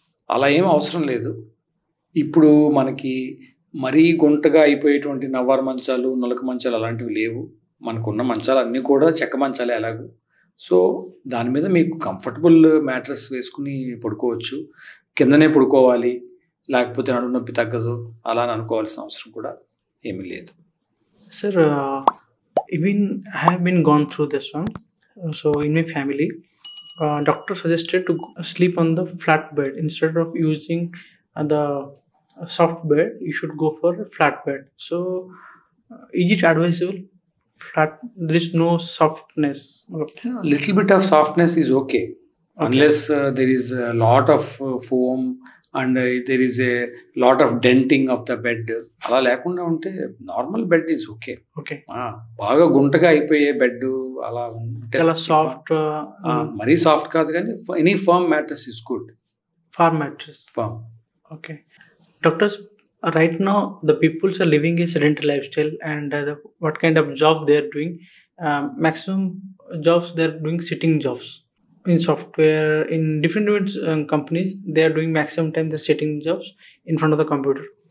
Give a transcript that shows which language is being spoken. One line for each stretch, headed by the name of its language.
Telugu: అలా ఏం అవసరం లేదు. ఇప్పుడు మనకి మరీ గుంటగా అయిపోయేటువంటి నవ్వారు మంచాలు, నులక మంచాలు అలాంటివి లేవు. మనకున్న మంచాలు అన్నీ కూడా చెక్క మంచాలే ఎలాగూ. సో దాని మీద మీకు కంఫర్టబుల్ మ్యాట్రెస్ వేసుకుని పడుకోవచ్చు. కిందనే పడుకోవాలి, లేకపోతే నడుము నొప్పి తగ్గదు అలా అని అనుకోవాల్సిన అవసరం కూడా ఏమీ లేదు.
English: Sir, even I have been gone through this one. So in my family, doctor suggested to sleep on the flat bed instead of using the soft bed. You should go for a flat bed. So is it advisable? Flat, there is no softness. Little bit of softness is okay. Unless there is a lot of foam and there is a lot of denting of the bed.
Telugu: అలా లేకుండా ఉంటే
English: Normal bed is okay. Okay.
Telugu: బాగా గుంటగా అయిపోయే bed అలా ఉంటే చాలా soft, మరీ soft కాదు కానీ
English: Any firm mattress is good. Firm mattress. Firm. Okay. Doctors, right now the peoples are living a sedentary lifestyle, and what kind of job they are doing? Maximum jobs they are doing sitting jobs. In software, in different companies, they are doing maximum time they're sitting jobs in front of the computer.